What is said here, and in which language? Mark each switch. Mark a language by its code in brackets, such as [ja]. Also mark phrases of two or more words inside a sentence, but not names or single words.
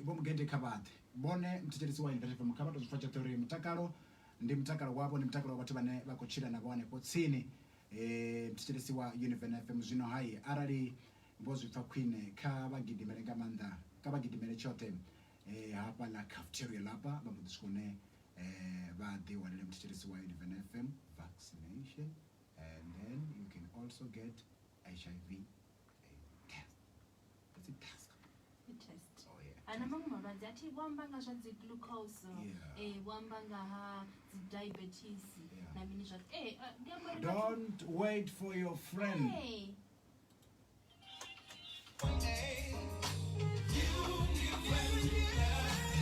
[ve] vho mugede kha vhaḓe vhone muthetshelesi wa UNIVEN FM kha vha tou zwipfa tshoṱhe uri mutakalo ndi mutakalo wavho ndi mutakalo wa vhathu vhane vha khou tshila navho hanefho tsini muthetshelesi wa UNIVEN FM zwino hai arali vho zwipfa khwine kha vha gidimele nga maanḓa kha vha gidimele tshoṱhe hafha ḽa cafeteria lapa vha mbo ḓi swika hune vha ḓi wanele muthetshelesi wa UNIVEN FM [en] vaccination and then you can also get HIV test. Oh, yeah. [ve] Ana mamwe malwadze ati wamba nga zwa dzi glucose wamba nga ha dzi diabetes na mini zwa [en] don't wait for your friend hey.